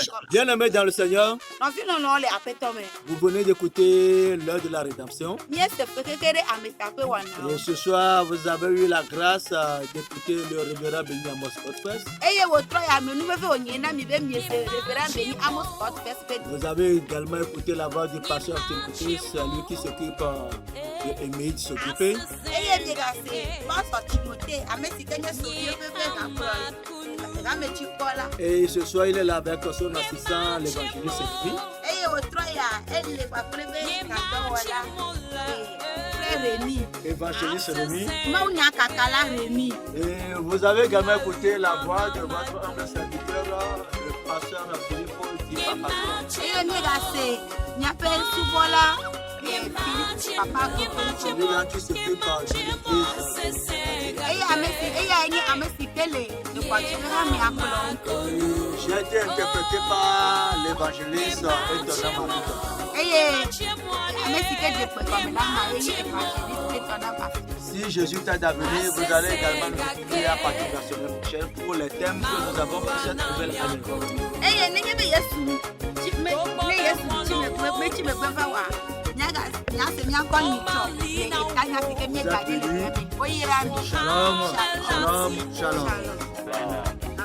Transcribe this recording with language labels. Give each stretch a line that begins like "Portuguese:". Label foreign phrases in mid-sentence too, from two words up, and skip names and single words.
French: Bien-aimés dans le Seigneur,
Ewe: Nɔvi lɔlɔ le aƒetɔ me.
French: vous venez d'écouter l'heure de la rédemption.
Ewe: Míese fe keke ɖe ametakpe wɔna.
French: Et ce soir, vous avez eu la grâce d'écouter le révérend Béni Amos Godfrey.
Ewe: Eye wòtrɔ ya ame nuvevi wònye na mi be miese révérend Béni Amos Godfrey ƒe
French: Vous avez également écouté la voix du pasteur Timothée, celui qui s'occupe de Émile de s'occuper.
Ewe: eye miegase pastor Timothée ame si ke nye sovie ƒe gametsikpɔla.
French: Et ce soir, il est là avec son assistant, l'évangéliste Élie.
Ewe: Eye wòtrɔ ya ele kpakple be gadɔwɔla frère Rémi.
French: Évangéliste Rémi.
Ewe: Mawu nya kaka la Rémi.
French: Et vous avez également écouté la voix de votre humble serviteur, le pasteur Philippe Di Papa.
Ewe: Eye miegase miaƒe subɔla Philippe Papa Gogo.
French: Celui-là qui s'occupe de l'église.
Ewe: Eye nye ame si ke le dukɔdzi hã miakplɔ.
French: J'ai été interprété par l'évangéliste Étonnant Marie.
Ewe: Eye ame si ke dze kpekɔme la ma ye nye evangeliste Étonnant Marie.
French: Si Jésus t'aide à venir, vous allez également nous retrouver à partir de la semaine prochaine pour les thèmes que nous avons pour cette nouvelle année.
Ewe: Eye nenye be Yesu ne Yesu tsi megbe va wa miase miakɔ nyitsɔ eka nya si ke miegba ɖi le woyra mi.
Hebrew: Shalom, shalom, shalom. Shalom.